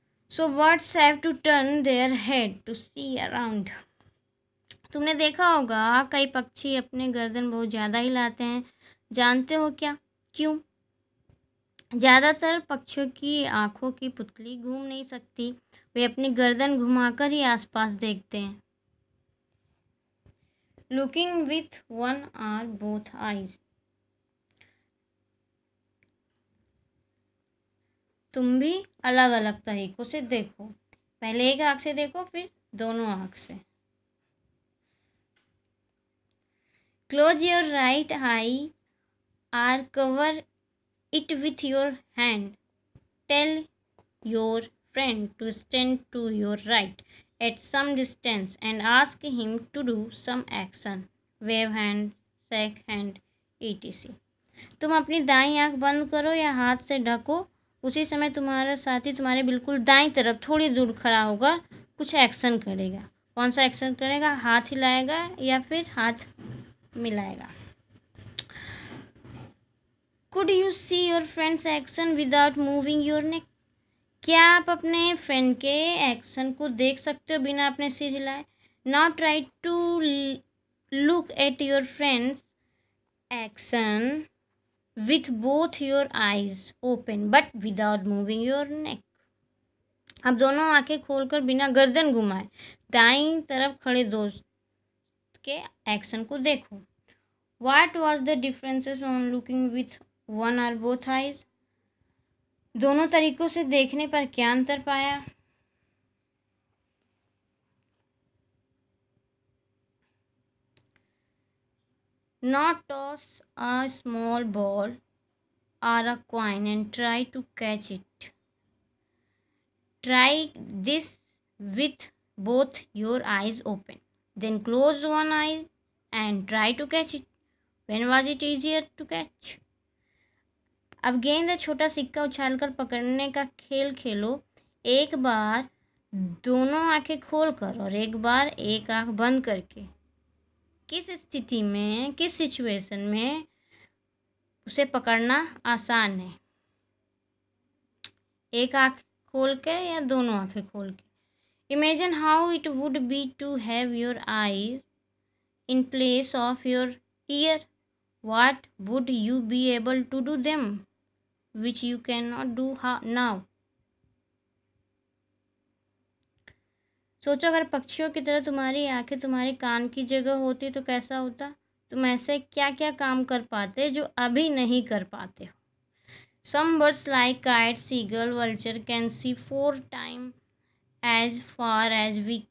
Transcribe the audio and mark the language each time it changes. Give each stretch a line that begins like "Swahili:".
English: So birds have to turn their head to see around.
Hindi: तुमने देखा होगा कई पक्षी अपने गर्दन बहुत ज़्यादा हिलाते हैं. जानते हो क्या क्यों? ज़्यादातर पक्षियों की आँखों की पुतली घूम नहीं सकती. वे अपनी गर्दन घुमाकर ही आसपास देखते हैं.
English: Looking with one or both eyes.
Hindi: तुम भी अलग अलग तरीकों से देखो. पहले एक आँख से देखो, फिर दोनों आँख से.
English: Close your right eye or cover it with your hand. Tell your friend to stand to your right at some distance and ask him to do some action. Wave hand, shake hand, etc.
Hindi: तुम अपनी दाईं आँख बंद करो या हाथ से ढको. उसी समय तुम्हारा साथी तुम्हारे बिल्कुल दाईं तरफ थोड़ी दूर खड़ा होगा, कुछ एक्शन करेगा. कौन सा एक्शन करेगा? हाथ हिलाएगा या फिर हाथ मिलाएगा.
English: Could you see your friend's action without moving your neck?
Hindi: क्या आप अपने फ्रेंड के एक्शन को देख सकते हो बिना अपने सिर हिलाए?
English: Now try to look at your friend's action with both your eyes open but without moving your neck.
Hindi: अब दोनों आंखें खोलकर बिना गर्दन घुमाए दाईं तरफ खड़े दोस्त के एक्शन को देखो.
English: What was the differences on looking with one or both eyes?
Hindi: दोनों तरीकों से देखने पर क्या अंतर पाया?
English: Now toss a small ball or a coin and try to catch it. Try this with both your eyes open. Then close one eye and try to catch it. When was it easier to catch?
Hindi: अब गेंद या छोटा सिक्का उछालकर पकड़ने का खेल खेलो. एक बार दोनों आंखें खोलकर और एक बार एक आंख बंद करके. किस स्थिति में, किस सिचुएशन में उसे पकड़ना आसान है? एक आंख खोल के या दोनों आंखें खोल के.
English: Imagine how it would be to have your eyes in place of your ear. What would you be able to do them which you cannot do now?
Hindi: सोचो अगर पक्षियों की तरह तुम्हारी आंखें तुम्हारी कान की जगह होती तो कैसा होता. तुम ऐसे क्या क्या काम कर पाते जो अभी नहीं कर पाते हो.
English: Some birds like kites, seagull, vulture can see 4 times as far as we can.